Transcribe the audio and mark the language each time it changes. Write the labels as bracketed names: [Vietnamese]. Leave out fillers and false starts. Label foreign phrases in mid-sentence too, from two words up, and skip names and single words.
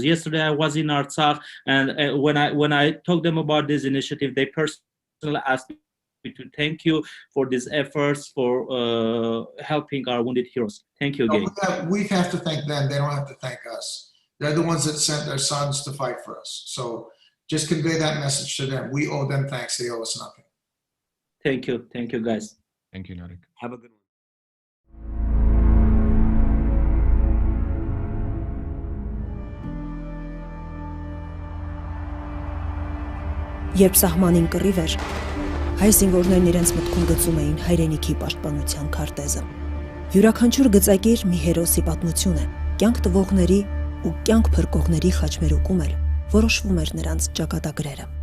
[English] Yesterday, I was in Artsakh, and when I talked them about this initiative, they personally asked me to thank you for these efforts, for helping our wounded heroes. Thank you again. We have to thank them. They don't have to thank us. They're the ones that sent their sons to fight for us. So just convey that message to them. We owe them thanks. They owe us nothing. Thank you. Thank you, guys. Thank you, Nadik. Have a good one. [Armenian] Երբ սահմանին կռիվ էր, հայ զինվորներն իրենց մտքում գծում էին հայրենիքի պաշտպանության քարտեզը։ Յուրաքանչյուր գծակիր մի հերոսի պատմություն է, կյանք տվողների ու կյանք փրկողների խաչմերուկում էլ որոշվում էր նրանց ճակատագրերը։